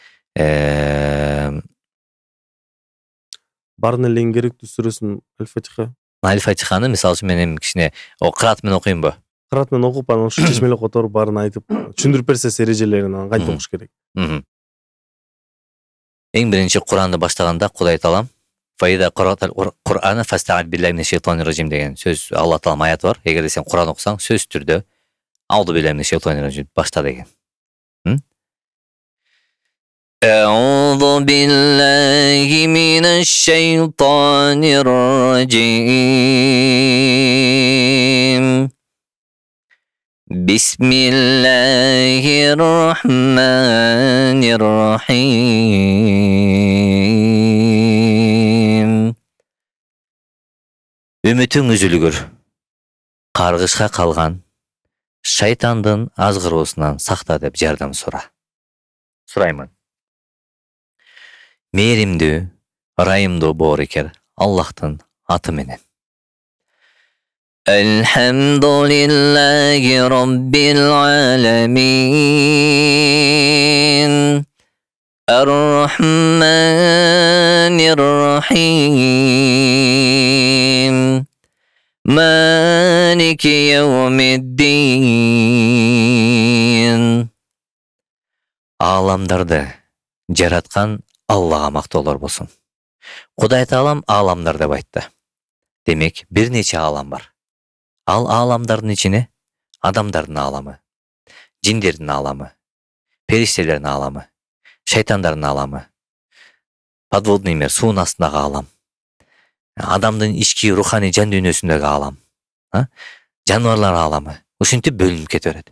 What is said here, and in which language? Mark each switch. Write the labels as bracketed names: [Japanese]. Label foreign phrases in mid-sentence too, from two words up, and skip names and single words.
[Kyrgyz] барын эле эң керектүү сүрөсүн Аль-Фатиха. Аль-Фатиханы мисалы үчүн мен эми кичине кыраат менен окуймунбу? Кыраат менен окуп, анан ушу чечмелеп которуп барын айтып, түшүндүрүп берсеңиз эрежелерин, анан кантип окуш керек. Эң биринчи Куранды баштаганда Кудай Таалам [Arabic] فإذا قرأت القرآن فاستعذ بالله من الشيطان الرجيم [Kyrgyz] деген сөз Алла Таалам аяты бар. Эгерде сен Куран окусаң, сөз түрдө [Arabic] أعوذ بالله من الشيطان الرجيم [Kyrgyz] башта деген. [Arabic] أعوذ بالله من الشيطان الرجيم. بسم الله الرحمن الرحيم. [Kyrgyz] Үмүтүң үзүлүгүр. Каргышка калган шайтандын азгыруусунан сакта деп жардам сураймын. Мээримдүү, ырайымдуу боорукер Аллахтын аты менен. [Arabic] الحمد لله رب العالمين. الرحمن الرحيم. مالك يوم الدين. [Kyrgyz] Аламдарды жараткан Аллага мактоолор болсун. Кудай Таалам аламдар деп айтты. Демек, бир нече алам бар. Ал аламдардын ичине адамдардын аламы, жиндердин аламы, периштелердин аламы, шайтандардын аламы, [Russian] подводный мир, [Kyrgyz] суун астындагы алам, адамдын ички руханий жан дүйнөсүндөгү алам, жаныбарлар аламы, ушинтип бөлүнүп кете берет.